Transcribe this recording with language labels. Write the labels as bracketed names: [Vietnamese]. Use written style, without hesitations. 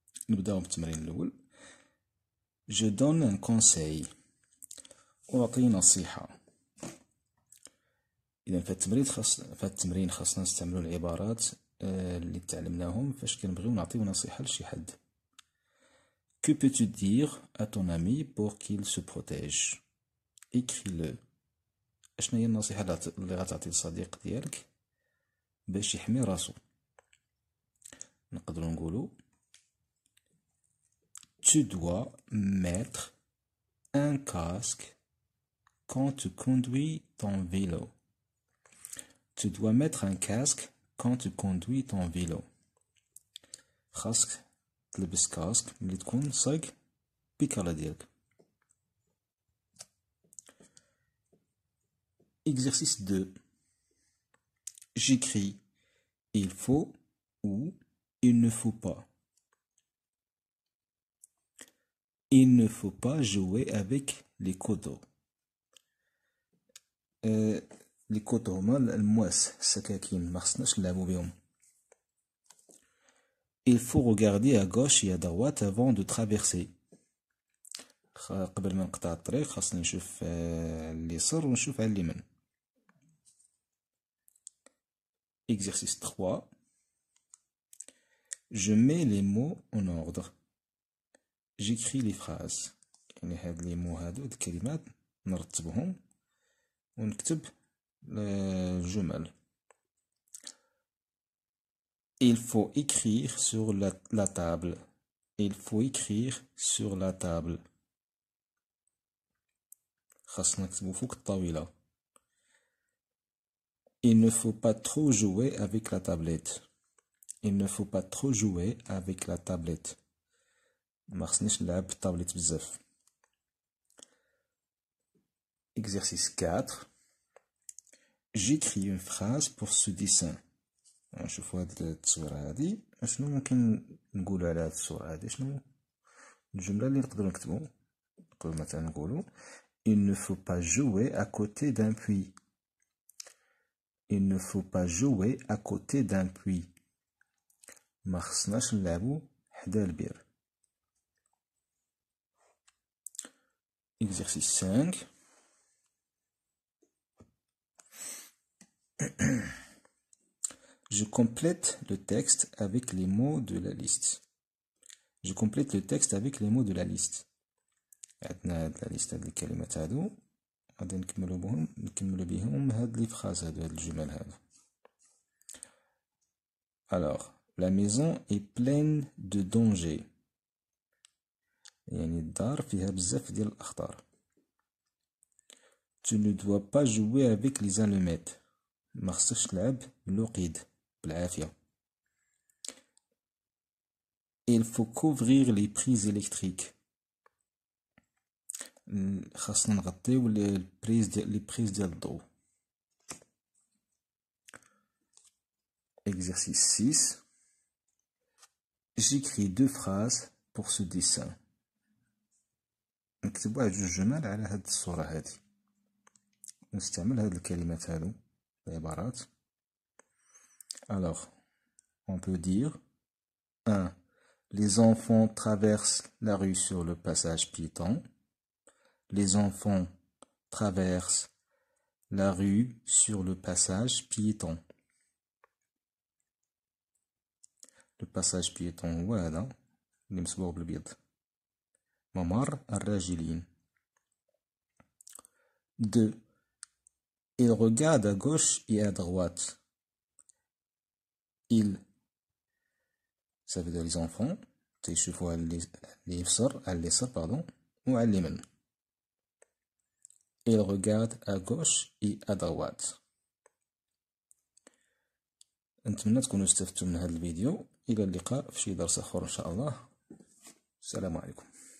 [Arabic] نبداو بالتمرين الأول. [French] Je donne un conseil. [Arabic] أعطي نصيحة. إذا في التمرين خاصنا نستعملو العبارات اللي تعلمناهم فاش كنبغيو نعطيو نصيحة لشي حد. [French] Que peux-tu dire à ton ami pour qu'il se protège? Écris-le. [Arabic] اشنا هي النصيحة اللي غتعطي للصديق ديالك باش يحمي راسو؟ نقدروا نقولوا [French] Tu dois mettre un casque quand tu conduis ton vélo. Tu dois mettre un casque quand tu conduis ton vélo. [Arabic] خاصك تلبس كاسك ملي تكون سايق بيكالا ديالك. [French] Exercice 2. J'écris il faut ou il ne faut pas. Il ne faut pas jouer avec les couteaux. Les couteaux [Arabic] هما المواس السكاكين ما خصناش نلعبو بهم. [French] Il faut regarder à gauche et à droite avant de traverser. [Arabic] قبل ما نقطع الطريق خاصني نشوف اليسار ونشوف على اليمين. [French] Exercice 3. Je mets les mots en ordre. J'écris les phrases. [Arabic] يعني هاد لي مو هادو الكلمات نرتبهم ونكتب الجمل. [French] Il faut écrire sur la table. Il faut écrire sur la table. [Arabic] خاصنا نكتبو فوق الطاولة. [French] Il ne faut pas trop jouer avec la tablette. Il ne faut pas trop jouer avec la tablette. [Arabic] ما خصنيش نلعب بالطابليت بزاف. [French] Exercice 4. J'écris une phrase pour ce dessin. [Arabic] نشوفو هاد التصويرة هادي اشنو ممكن نقولو على هاد الصورة هادي. شنو الجملة اللي نقدرو نكتبو؟ نقدرو مثلا نقولو [French] Il ne faut pas jouer à côté d'un puits. Il ne faut pas jouer à côté d'un puits. [Arabic] ما خصناش نلعبو حدا البير. [French] Exercice 5. Je complète le texte avec les mots de la liste. Je complète le texte avec les mots de la liste. [Arabic] عندنا هاد لا ليست هاد الكلمات هادو غادي نكملو بهم هاد لي فراز هادو هاد الجمل هادو. [French] Alors, la maison est pleine de dangers. [Arabic] يعني الدار فيها بزاف ديال الأخطار. [French] Tu ne dois pas jouer avec les allumettes. [Arabic] ما خصكش تلعب بالوقيد بالعافية. [French] Il faut couvrir les prises électriques. [Arabic] خاصنا نغطيو لي بريز ديال الضوء. [French] Exercice 6. J'écris 2 phrases pour ce dessin. [Arabic] نكتب واحد جوج جمل على هاد الصورة هادي. نستعمل هاد الكلمات هادو العبارات. [French] Alors, on peut dire 1. Les enfants traversent la rue sur le passage piéton. Les enfants traversent la rue sur le passage piéton. Le passage piéton [Arabic] هو هذا اللي مصبوغ بالبيض. ممر الراجلين. 2. [French] Ils regardent à gauche et à droite. Ils, ça veut dire les enfants. [Arabic] تيشوفوا على اليسار pardon وعلى اليمين. [French] Ils regardent à gauche et à droite. [Arabic] نتمنى تكونوا استفدتوا من هذا الفيديو. إلى اللقاء في شي درس آخر إن شاء الله. السلام عليكم.